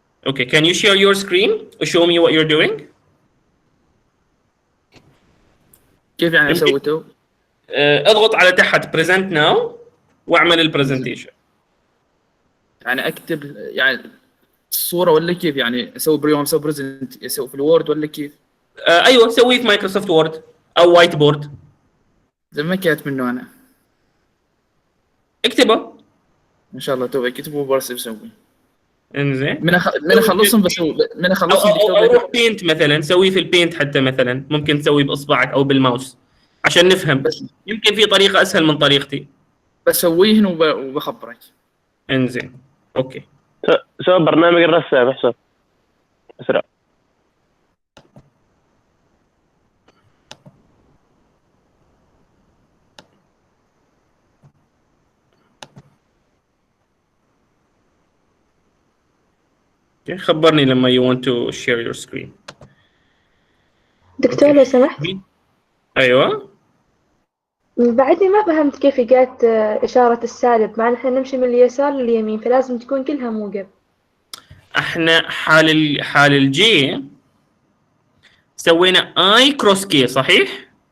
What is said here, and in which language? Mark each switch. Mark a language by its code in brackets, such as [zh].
[en] Okay, can you share your screen? Show me what you're doing. [ar] كيف يعني اسوي تو؟ اضغط على تحت present now واعمل البرزنتيشن. يعني اكتب يعني الصورة ولا كيف؟ يعني اسوي بريوم، اسوي بريزنت، اسوي في الوورد ولا كيف؟ ايوه سويه في مايكروسوفت وورد او وايت بورد. زي ما كانت منه انا. اكتبه ان شاء الله تو كتبه بس بسوي. انزين. من اخلصهم بسوي، من اخلصهم أو روح بينت مثلا، سويه في البينت حتى مثلا، ممكن تسويه باصبعك او بالماوس عشان نفهم. بس يمكن في طريقه اسهل من طريقتي. بسويهن وبخبرك. انزين اوكي. سوى برنامج الرسام احسن اسرع. خبرني لما [en] you want to share your screen. [ar] دكتور لو سمحت. ايوه بعدني ما فهمت كيف جات إشارة السالب، مع إن إحنا نمشي من اليسار لليمين، فلازم تكون كلها موجب. احنا حال الجي سوينا اي كروس كي صحيح؟